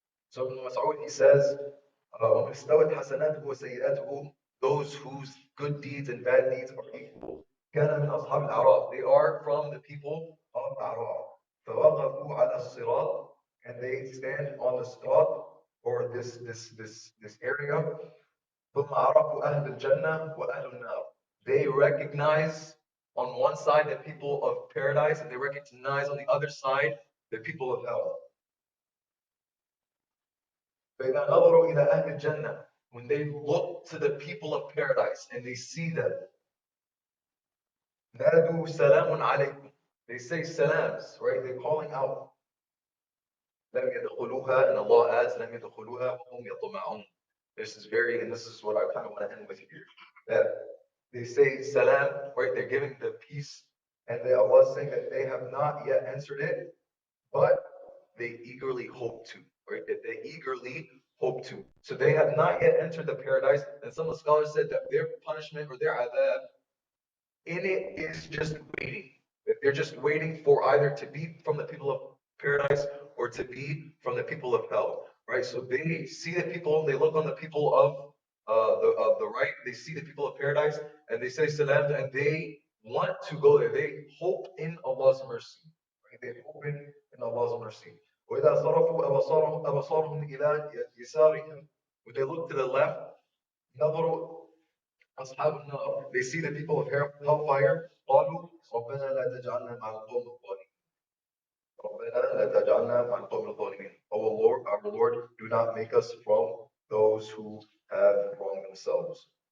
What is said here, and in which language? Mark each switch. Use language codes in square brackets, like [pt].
[en] So Ibn Mas'ud, he says, [ar] وَمَنْ اسْتَوَتْ حَسَنَاتُهُ وَسَيِّئَاتُهُ [en] those whose good deeds and bad deeds are equal. [ar] كان من أصحاب الأعراف. [en] They are from the people of A'raf. [ar] فوقفوا على الصراط, [en] and they stand on the sirat, or this area. [ar] ثم عرفوا أهل الجنة وأهل النار. [en] They recognize on one side the people of paradise, and they recognize on the other side the people of hell. [ar] فإذا نظروا إلى أهل الجنة, [en] when they look to the people of paradise and they see them, [ar] نادوا سلام عليكم. [en] They say salams, right? They're calling out. [ar] لم يدخلوها, [en] and Allah adds, [ar] لم يدخلوها وهم يطمعون. [en] This is very, and this is what I kind of want to end with here. That they say salam, right? They're giving the peace, and Allah is saying that they have not yet entered it, but they eagerly hope to, right? That they eagerly hope to. So they have not yet entered the paradise, and some of the scholars said that their punishment or their adab in it is just waiting. That they're just waiting for either to be from the people of paradise or to be from the people of hell, right? So they see the people, they look on the people of the right, they see the people of paradise, and they say salam, and they want to go there. They hope in Allah's mercy, right? They hope in Allah's mercy. [ar] وإذا صرفوا أبصارهم إلى يسارهم, [en] when they look to the left, [ar] نظروا أصحاب النار, [en] they see the people of hellfire. [ar] قالوا ربنا لا تجعلنا مع القوم الظالمين. ربنا لا تجعلنا مع القوم الظالمين. [en] Oh Lord, our Lord, do not make us from those who have wronged themselves.